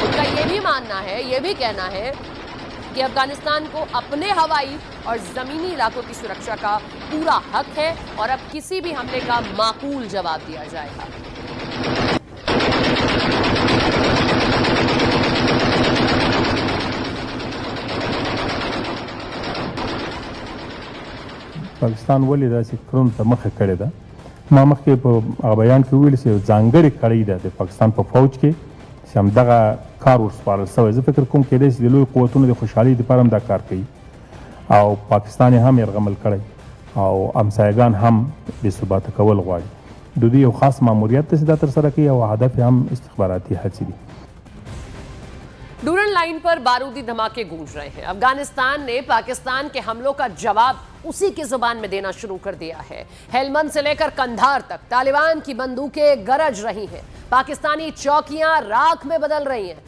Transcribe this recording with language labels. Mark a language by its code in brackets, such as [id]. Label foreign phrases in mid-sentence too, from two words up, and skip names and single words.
[hi] उनका ये भी मानना है, ये भी कहना है कि अफगानिस्तान को अपने हवाई और जमीनी इलाकों की सुरक्षा का पूरा हक है और अब किसी भी हमले का माकूल जवाब दिया जाएगा। [ps] पाकिस्तान ولې داسې کړنو ته مخه کړې ده؟ ما مخکې په بیان کې ویل چې ځانګړې کړۍ ده د پاکستان په فوج کې چې همدغه کار ورسپارل شوی. زه فکر کوم کېدای شي د لویو قوتونو د خوشحالۍ دپاره هم دا کار کوي او پاکستان یې هم یرغمل کړی او همسایګان هم بېثباته کول غواړي. د دوی یو خاص ماموریت دی چې دا ترسره کوي او هدف یې هم استخباراتي هڅې دي. [hi] डूरन लाइन पर बारूदी धमाके गूंज रहे हैं। अफगानिस्तान ने पाकिस्तान के हमलों का जवाब उसी की जुबान में देना शुरू कर दिया है। हेलमंद से लेकर कंधार तक तालिबान की बंदूकें गरज रही हैं, पाकिस्तानी चौकियां राख में बदल रही हैं।